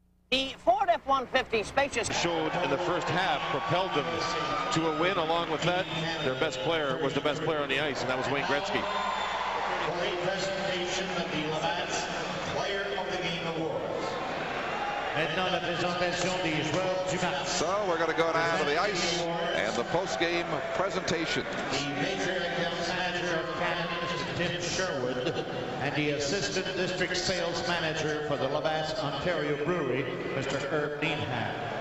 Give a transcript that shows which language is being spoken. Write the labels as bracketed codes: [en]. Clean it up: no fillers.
[en] The Ford F-150 spacious showed in the first half propelled them to a win. Along with that, their best player was the best player on the ice, and that was Wayne Gretzky. For a presentation of the Labatt's Player of the Game Awards. [fr] Maintenant la présentation des joueurs du match. [en] So we're going to go down to the ice and the post-game presentation. The Major Accounts Manager of Canada, Mr. Tim Sherwood, and the Assistant District Sales Manager for the Labatt Ontario Brewery, Mr. Herb Needham.